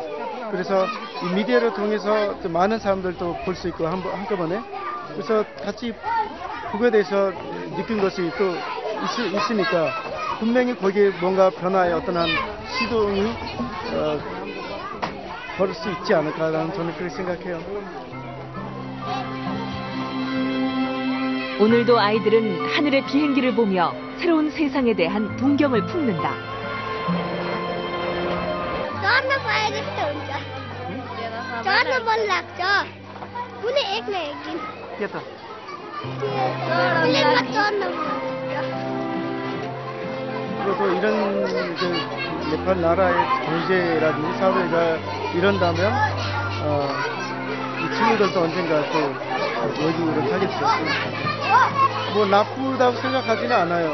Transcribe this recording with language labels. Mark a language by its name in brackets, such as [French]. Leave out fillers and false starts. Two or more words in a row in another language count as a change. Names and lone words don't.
[Korean] 그래서 이 미디어를 통해서 좀 많은 사람들도 볼 수 있고 한꺼번에 그래서 같이 그거에 대해서 느낀 것이 또 있으니까 분명히 거기에 뭔가 변화의 어떤 한 시동이 걸을 수 있지 않을까라는 저는 그렇게 생각해요. 오늘도 아이들은 하늘의 비행기를 보며 새로운 세상에 대한 동경을 품는다. [Nepali] चढ्न पाए जस्तो हुन्छ चढ्न मन लाग्छ कुनै एक न एक दिन के त प्लेनमा चढ्न मन लाग्छ [Korean] 그리고 이런 그 네팔 나라의 경제라든지 사회가 이런다면 이 친구들도 언젠가 또 외국으로 가겠죠. 뭐 나쁘다고 생각하지는 않아요.